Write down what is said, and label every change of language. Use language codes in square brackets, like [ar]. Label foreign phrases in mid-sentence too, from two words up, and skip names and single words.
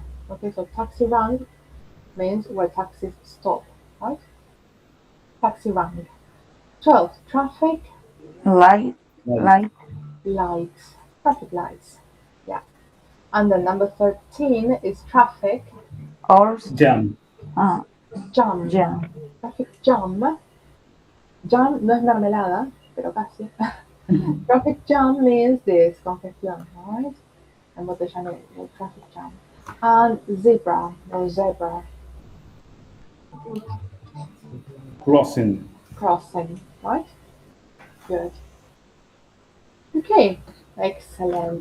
[en] Okay, so taxi rank means where taxis stop, right? Taxi rank. 12. Traffic Light. Right. Light. lights. Traffic lights. Yeah. And then number 13 is traffic Horse. Jam. jam. Jam. Traffic jam. [es] Jam no es mermelada, pero casi. [en] Traffic jam means this, congestión, right? Embotellamiento, traffic jam. And zebra, or zebra, Crossing. crossing, right? Good. Okay, excellent.